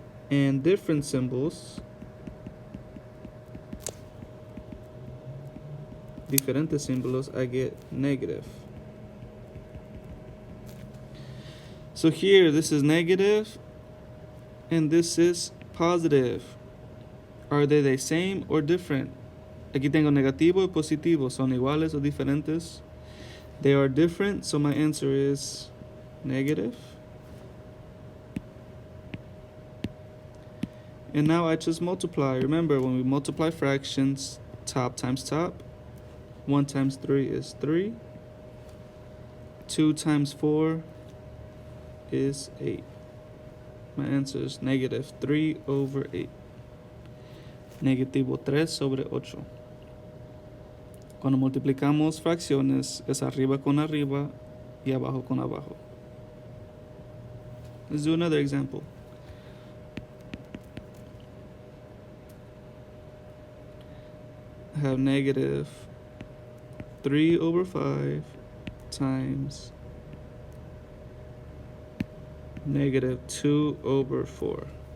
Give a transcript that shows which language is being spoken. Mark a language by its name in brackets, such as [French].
[English] And different symbols, [Spanish] diferentes símbolos, [English] I get negative. So here, this is negative, and this is positive. Are they the same or different? [Spanish] Aquí tengo negativo y positivo. ¿Son iguales o diferentes? [English] They are different, so my answer is negative. And now I just multiply. Remember, when we multiply fractions, top times top. 1 times 3 is 3. 2 times 4 is 8. My answer is negative 3 over 8. [Spanish] Negativo 3 sobre 8. Cuando multiplicamos fracciones, es arriba con arriba y abajo con abajo. [English] Let's do another example. I have negative 3 over 5 times negative 2 over 4.